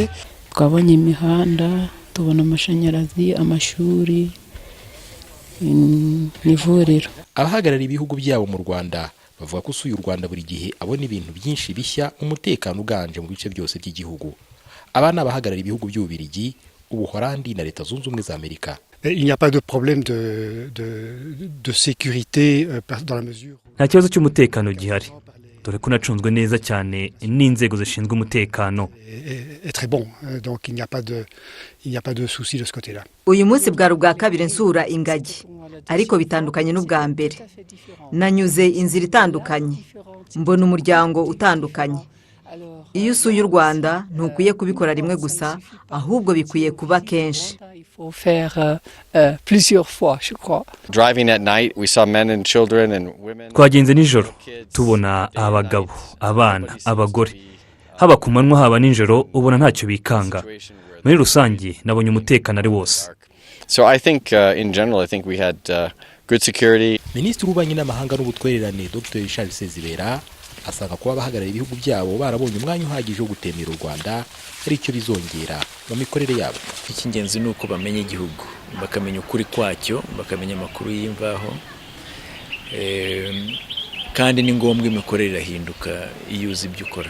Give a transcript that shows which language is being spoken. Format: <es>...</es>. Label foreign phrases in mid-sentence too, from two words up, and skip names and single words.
<rw>Twabonye imihanda, tubona amashanyarazi, amashuri, n'ivuriro. Abahagarara ibihugu byabo mu Rwanda bavuga ko usuye u Rwanda buri gihe abona ibintu byinshi bishya, umutekano uganje mu bice byose by'igihugu. Abana bahagarara ibihugu by'Ububiligi, Ubuholandi na Leta Zunze Ubumwe za Amerika.</rw> <fr>Il n'y a pas de problème de sécurité dans la mesure.</fr> <rw>Nta kibazo cy'umutekano gihari. Dore ko nacunzwe neza cyane n'inzego zishinzwe umutekano.</rw> <fr>Est très bon, donc il n'y a pas de souci de ce côté-là.</fr> <rw>Uyu munsi bwa rubwa kabiri nsura ingagi, ariko bitandukanye n'ubwa mbere. Nanyuze inzira itandukanye, mbona umuryango utandukanye. Iyo usuye u Rwanda ntukwiye kubikora rimwe gusa, ahubwo bikwiye kuba kenshi.</rw> <en>Driving at night, we saw men and children and women.</en> <rw>Twagenze nijoro tubona abagabo, abana, abagore. Haba ku manywa haba nijoro ubona ntacyo bikanga. Muri rusange nabonye umutekano ari wose.</rw> <en>So I think in general we had good security.</en> <rw>Minisitiri w'Ububanyi n'Amahanga n'Ubutwererane Dr. Richard Sezibera asanga kuba abahagarara ibihugu byabo barabonye umwanya uhagije wo gutemera u Rwanda ari icyo bizongera mu mikorere yabo. Icy'ingenzi ni uko bamenya igihugu, bakamenya ukuri kwacyo, bakamenya amakuru y'imvaho, kandi ni ngombwa imikorere irahinduka iyo uzi ibyo ukora.</rw>